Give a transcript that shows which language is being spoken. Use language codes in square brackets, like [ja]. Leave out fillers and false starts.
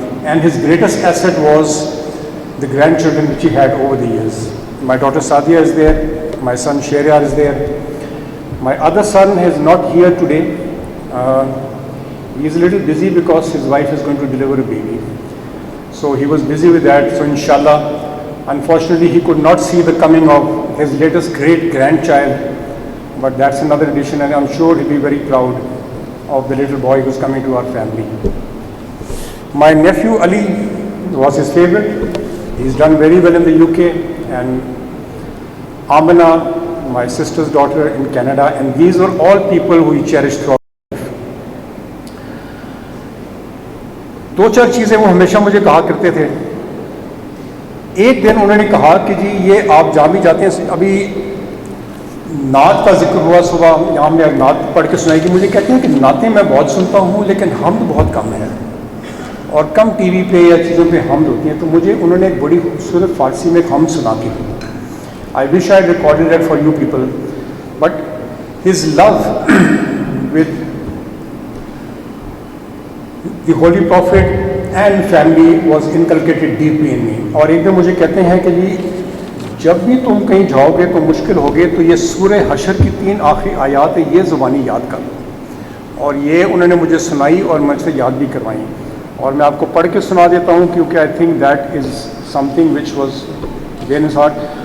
[en] And his greatest asset was the grandchildren which he had over the years. My daughter Sadia is there, my son Shehryar is there. My other son is not here today. He is a little busy because his wife is going to deliver a baby. So he was busy with that. So inshallah, unfortunately he could not see the coming of his latest great grandchild. But that's another addition, and I'm sure he'll be very proud of the little boy who's coming to our family. My nephew Ali was his favorite. He's done very well in the UK, and Amina, my sister's daughter in Canada, and these were all people who he cherished throughout life. [ur] دو چار چیزیں وہ ہمیشہ مجھے کہا کرتے تھے. ایک دن انہوں نے کہا کہ جی یہ آپ جہاں بھی جاتے ہیں, ابھی نعت کا ذکر ہوا صبح, یہاں میں نعت پڑھ کے سنائی کہ مجھے کہتے ہیں کہ نعتیں میں بہت سنتا ہوں لیکن حمد بہت کم ہے, اور کم ٹی وی پہ یا چیزوں پہ حمد ہوتی ہیں. تو مجھے انہوں نے ایک بڑی خوبصورت فارسی میں ایک حمد سنا کے دی. [en] I wish I had recorded that for you people, but his love with the Holy Prophet and family was inculcated deeply in me. [ur] اور ایک دن مجھے کہتے ہیں کہ جی جب بھی تم کہیں جاؤ گے تو مشکل ہوگے تو یہ سورہ حشر کی 3 آخری آیات یہ زبانی یاد کر. اور یہ انہوں نے مجھے سنائی اور مجھ سے یاد بھی کروائیں, اور میں آپ کو پڑھ کے سنا دیتا ہوں کیونکہ [en] I think that is something which was there in his heart.